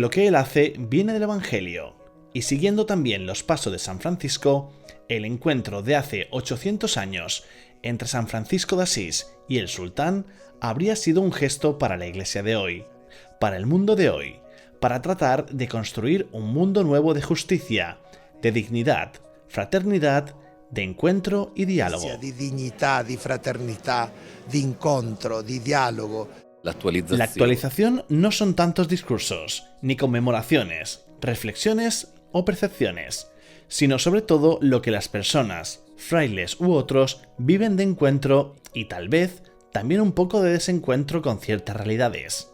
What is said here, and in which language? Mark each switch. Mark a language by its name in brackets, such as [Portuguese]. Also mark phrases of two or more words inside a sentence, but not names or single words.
[Spanish] lo que él hace viene del Evangelio, y siguiendo también los pasos de San Francisco, el encuentro de hace 800 años entre San Francisco de Asís y el sultán habría sido un gesto para la Iglesia de hoy, para el mundo de hoy, para tratar de construir un mundo nuevo de justicia, de dignidad, fraternidad, de encuentro y diálogo. [Italian] Di dignità, di fraternità, di incontro, di diálogo. [Spanish] La actualización no son tantos discursos, ni conmemoraciones, reflexiones o percepciones, sino sobre todo lo que las personas, frailes u otros, viven de encuentro y tal vez también un poco de desencuentro con ciertas realidades.